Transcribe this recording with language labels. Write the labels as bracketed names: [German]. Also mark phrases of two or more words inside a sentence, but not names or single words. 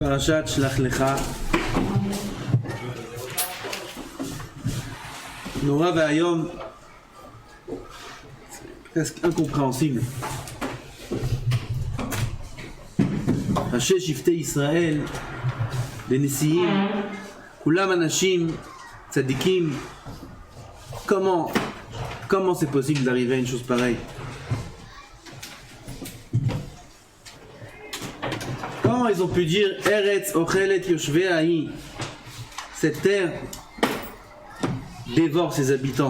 [Hebrew] פרשת שלח לך. נורא והיום, [French] presque incompréhensible. [Hebrew] ראשי שבטי ישראל, לנשיאים, כולם אנשים צדיקים. [French] Comment c'est possible d'arriver à une chose pareille? Comment ils ont pu dire [Hebrew] ארץ אוכלת יושביה, [French] cette terre dévore ses habitants?